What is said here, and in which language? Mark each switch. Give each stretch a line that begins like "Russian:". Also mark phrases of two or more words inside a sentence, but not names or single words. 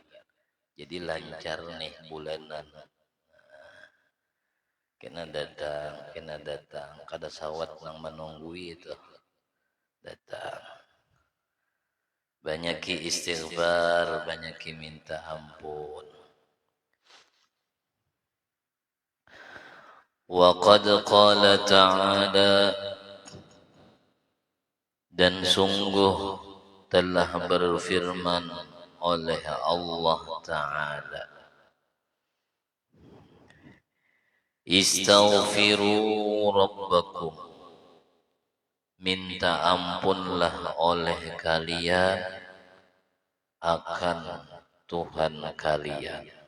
Banjar: Jadi lancar nih bulanan. Kena datang, kada sawat nang menunggu itu datang. Banyaki istighfar, banyaki minta ampun.
Arabic: وقد قال تعالى,
Banjar: dan sungguh telah berfirman oleh Allah Ta'ala,
Arabic: استغفروا ربكم,
Banjar: minta ampunlah oleh kalian akan Tuhan kalian.